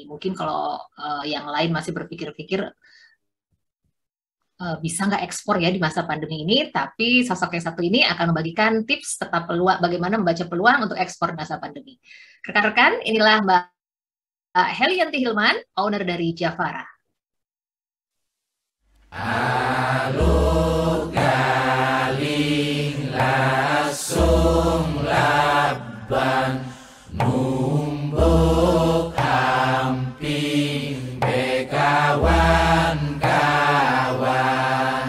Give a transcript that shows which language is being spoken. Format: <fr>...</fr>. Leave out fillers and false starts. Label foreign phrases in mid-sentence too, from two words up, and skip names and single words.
<id>Mungkin kalau yang lain masih berpikir-pikir bisa nggak ekspor ya di masa pandemi ini, tapi sosok yang satu ini akan membagikan tips serta peluang bagaimana membaca peluang untuk ekspor di masa pandemi. Rekan-rekan, inilah Mbak Helianti Hilman, owner dari Javara.</id> <iba>Alur galing lasung laban numbuk amping bekawan-kawan.</iba>